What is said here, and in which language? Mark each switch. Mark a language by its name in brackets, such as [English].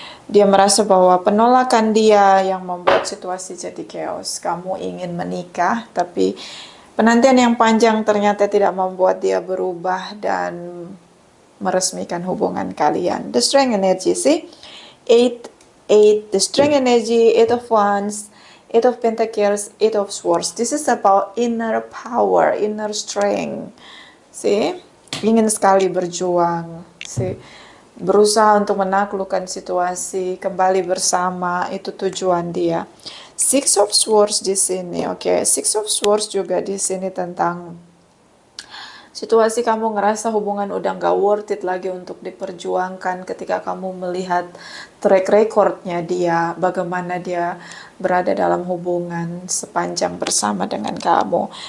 [Indonesian] Dia merasa bahwa penolakan dia yang membuat situasi jadi chaos. Kamu ingin menikah, tapi penantian yang panjang ternyata tidak membuat dia berubah dan meresmikan hubungan kalian. [English] The Strength energy, see? 8, the Strength energy, 8 of Wands, Eight of Pentacles, Eight of Swords. This is about inner power, inner strength. See? [Indonesian] Ingin sekali berjuang. See? Berusaha untuk menaklukkan situasi, kembali bersama, itu tujuan dia. Six of Swords di sini, oke. Six of Swords juga di sini tentang situasi kamu ngerasa hubungan udah gak worth it lagi untuk diperjuangkan ketika kamu melihat track recordnya dia, bagaimana dia berada dalam hubungan sepanjang bersama dengan kamu.